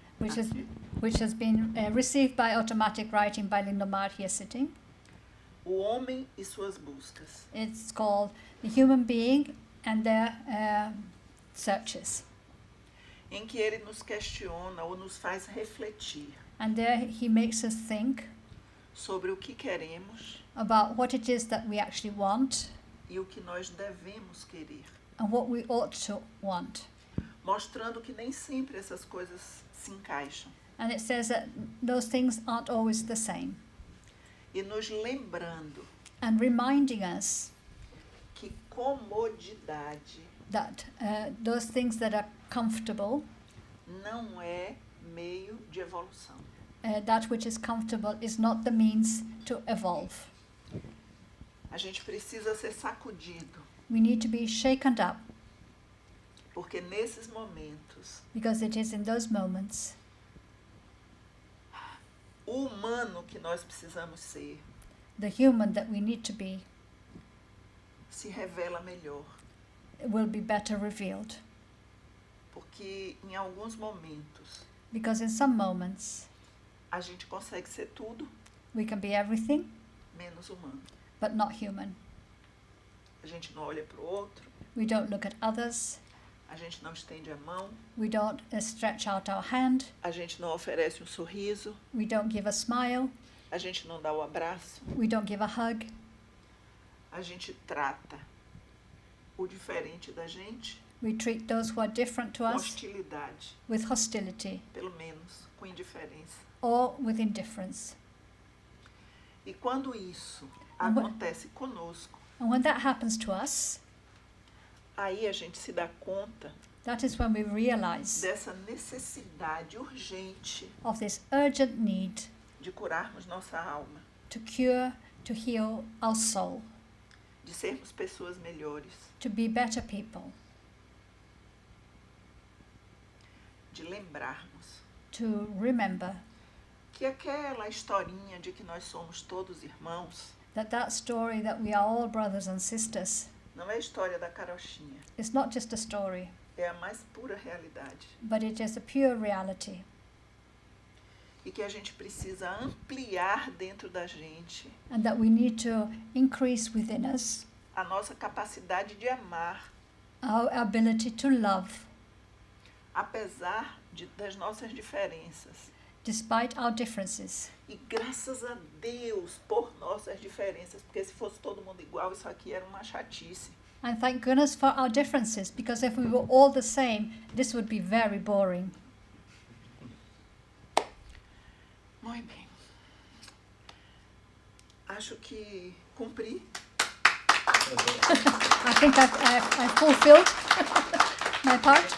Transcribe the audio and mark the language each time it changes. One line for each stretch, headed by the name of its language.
English: which has been received by automatic writing by Lindomar here sitting.
Portuguese: O Homem e Suas Buscas.
English: It's called The Human Being and Their Searches.
Portuguese: Em que ele nos questiona ou nos faz refletir
English: And there he makes us think
Portuguese: sobre o que queremos
English: about what it is that we actually want
Portuguese: e o que nós devemos querer,
English: and what we ought to want.
Portuguese: mostrando que nem sempre essas coisas se encaixam
English: And it says that those things aren't always the same.
Portuguese: e nos lembrando
English: And reminding us
Portuguese: que comodidade
English: that those things that are comfortable,
Portuguese: não é meio de evolução.
English: that which is comfortable is not the means to evolve.
Portuguese: A gente precisa ser sacudido,
English: We need to be shaken up,
Portuguese: porque nesses momentos
English: because it is in those moments
Portuguese: o humano que nós precisamos ser
English: the human that we need to be
Portuguese: se revela melhor,
English: will be better revealed.
Portuguese: porque em alguns momentos
English: Because in some moments
Portuguese: a gente consegue ser tudo
English: we can be everything
Portuguese: menos humano.
English: but not human.
Portuguese: A gente não olha para o outro,
English: We don't look at others,
Portuguese: A gente não estende a mão,
English: We don't stretch out our hand.
Portuguese: a gente não oferece um sorriso,
English: We don't give a smile.
Portuguese: a gente não dá o abraço,
English: We don't give a hug.
Portuguese: a gente trata o diferente da gente
English: We treat those who are different to
Portuguese: com
English: us
Portuguese: hostilidade,
English: with hostility
Portuguese: pelo menos com indiferença.
English: or with indifference.
Portuguese: E quando isso
English: And what-
Portuguese: acontece conosco,
English: And when that happens to us,
Portuguese: aí a gente se dá conta
English: that is when we realize
Portuguese: dessa necessidade urgente
English: of this urgent need
Portuguese: de curarmos nossa alma,
English: to cure, to heal our soul,
Portuguese: de sermos pessoas melhores,
English: to be better people,
Portuguese: de lembrarmos
English: to remember
Portuguese: que aquela historinha de que nós somos todos irmãos
English: that story that we are all brothers and sisters
Portuguese: não é a história da carochinha,
English: is not just a story,
Portuguese: é a mais pura realidade.
English: but it is a pure reality.
Portuguese: E que a gente precisa ampliar dentro da gente
English: And that we need to increase within us
Portuguese: a nossa capacidade de amar,
English: our ability to love,
Portuguese: apesar das nossas diferenças.
English: despite our differences.
Portuguese: E graças a Deus por nossas diferenças, porque se fosse todo mundo igual, isso aqui era uma chatice.
English: And thank goodness for our differences, because if we were all the same, this would be very boring.
Portuguese: Muito bem. Acho que cumpri.
English: I think I've fulfilled my part.